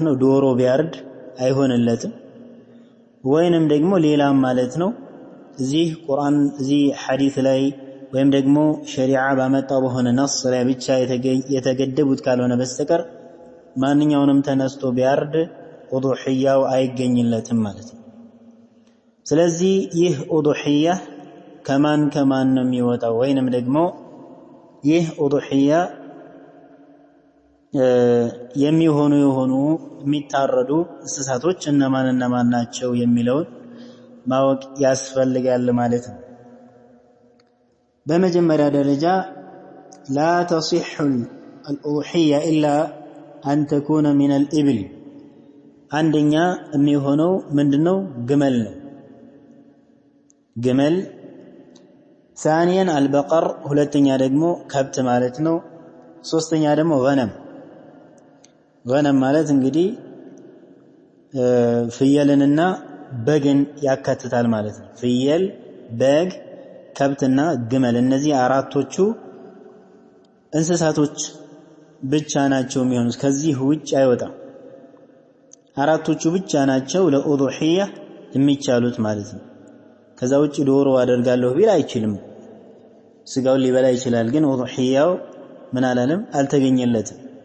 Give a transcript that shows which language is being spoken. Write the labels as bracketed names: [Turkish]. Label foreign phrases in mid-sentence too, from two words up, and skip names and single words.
[Amharic] ነው ዶሮ ቢያርድ አይሆንለትም ወይንም ደግሞ ሌላም ማለት ነው እዚህ ቁርአን እዚህ ሐዲስ ላይ ወይም ደግሞ ሸሪዓ ባመጣው በሆነ ነስ ላይ ብቻ የተገደቡት ካልሆነ በስተቀር ማንኛውንም ተነስቶ ቢያርድ ኡድሂያው አይገኝለትም ማለት ነው ስለዚህ ይህ ኡድሂያ ከማን ነው የሚወጣው ወይንም ደግሞ ይህ ኡድሂያ የሚሆኑ የሚታረዱ እንስሳቶች እነማን ናቸው የሚለውን ማወቅ ያስፈልጋል ማለት ነው በመጀመሪያ ደረጃ [Arabic] لا تصح الأضحية إلا أن تكون من الإبل [Amharic] አንደኛ የሚሆነው ምንድነው ግመል ነው ግመል [Arabic] ثانيا البقر [Amharic] ሁለተኛ ደግሞ ከብት ማለት ነው ሶስተኛ ደግሞ غنم ማለት እንግዲህ ፍየልንና በግን ያካትታል ማለት ነው ፍየል በግ ከብትና ግመል እነዚህ አራቶቹ እንስሳቶች ብቻ ናቸው የሚሆኑት ከዚህ ውጭ አይወጣም አራቶቹ ብቻ ናቸው ለኡድሂያ የሚቻሉት ማለት ነው ከዛ ውጭ ዶሮ አደርጋለሁ ቢል አይችልም ስጋውን ሊበላ ይችላል ግን ኡድሂያው ምን አላለም አልተገኘለትም